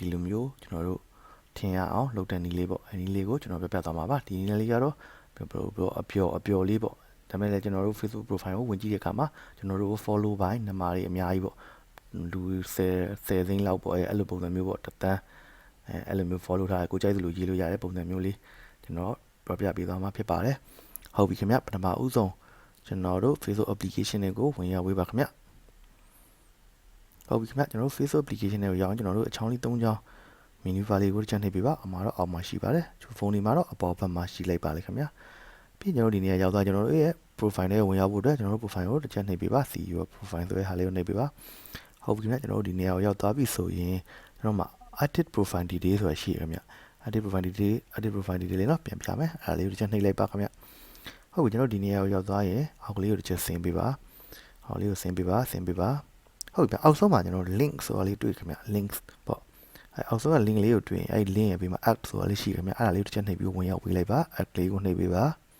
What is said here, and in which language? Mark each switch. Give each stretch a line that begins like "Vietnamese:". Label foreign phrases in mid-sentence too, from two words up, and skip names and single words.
Burmese: လူမျိုးကျွန်တော်တို့ထင်ရအောင်လုပ်တဲ့နည်းလေးပေါ့အဲဒီနည်းလေးကိုကျွန်တော်ပြပြသွားမှာပါဒီနည်းလေးကတော့အပျော်လေးပေါ့ဒါပေမဲ့လည်းကျွန်တော်တို့ Facebook profile ကိုဝင်ကြည့်တဲ့အခါမှာကျွန်တော်တို့ follow ပိုင်းနံပါတ်တွေအများကြီးပေါ့လူ10သိန်းလောက်ပေါ့အဲ့လိုပုံစံမျိုးပေါ့တန်းအဲ့လိုမျိုး follow ထားကိုကြိုက်သလိုရေးလို့ရတဲ့ပုံစံမျိုးလေးကျွန်တော်ပြပြပေးသွားမှာဖြစ်ပါတယ်ဟုတ်ပြီခင်ဗျပထမဦးဆုံးကျွန်တော်တို့ Facebook application တွေကိုဝင်ရောက်ဝေးပါခင်ဗျ ဟုတ်ပြီခင်ဗျကျွန်တော်တို့ Facebook application တွေကိုရောက်အောင်ကျွန်တော်တို့အချောင်းလေး၃ချောင်း menu bar လေးကိုတစ်ချက်နှိပ်ပေးပါအမှာတော့အောက်မှာရှိပါတယ်ဖုန်းလေးမှာတော့အပေါ်ဘက်မှာရှိလိုက်ပါလေခင်ဗျပြီးကျွန်တော်ဒီနေရာ ရောက်သွားကျွန်တော်တို့ရဲ့ profile နဲ့ဝင်ရောက်ဖို့အတွက်ကျွန်တော်တို့ profile ကိုတစ်ချက်နှိပ်ပေးပါ
English: see your profile
Burmese: ဆိုတဲ့ဟာလေးကိုနှိပ်ပေးပါဟုတ်ပြီခင်ဗျကျွန်တော်တို့ဒီနေရာကိုရောက်သွားပြီဆိုရင်ကျွန်တော်မှာ
English: edit profile detail
Burmese: ဆိုတာရှိရခင်ဗျ
English: edit profile detail
Burmese: လေးနော်ပြန်ပြမယ်အဲ့ဒါလေးကိုတစ်ချက်နှိပ်လိုက်ပါခင်ဗျဟုတ်ပြီကျွန်တော်ဒီနေရာကိုရောက်သွားရင်အောက်ကလေးကိုတစ်ချက်ဆင်းပေးပါအောက်လေးကိုဆင်းပေးပါဟုတ်ပြီအောက်ဆုံးမှာကျွန်တော် link ဆိုတာလေးတွေ့ခင်ဗျ links ပေါ့အောက်ဆုံးက link လေးကိုတွေ့ရင်အဲ့ link ရဲ့ဘေးမှာ add ဆိုတာလေးရှိခင်ဗျအဲ့ဒါလေးကိုတစ်ချက်နှိပ်ပြီးဝင်ရောက်ပေးလိုက်ပါ add လေးကိုနှိပ်ပေးပါ